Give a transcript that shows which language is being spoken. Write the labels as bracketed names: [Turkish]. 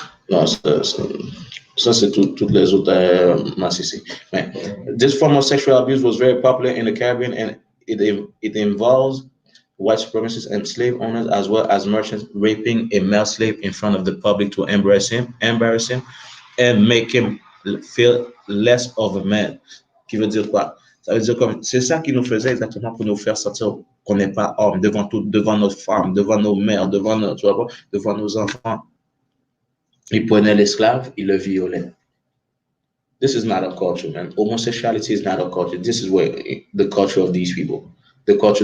[French] Non, ça c'est toutes les autres massifs. [English] This form of sexual abuse was very popular in the Caribbean, and it involves white supremacists and slave owners as well as merchants raping a male slave in front of the public to embarrass him, and make him feel less of a man. [French] Qui veut dire quoi? Ça veut dire comme c'est ça qui nous faisait exactement pour nous faire sentir qu'on n'est pas homme devant nos femmes, devant nos mères, devant nos enfants. Il prenait l'esclave, il le violait. [English] This is not a culture, man. Homosexuality is not a culture. This is where the culture of these people. The culture.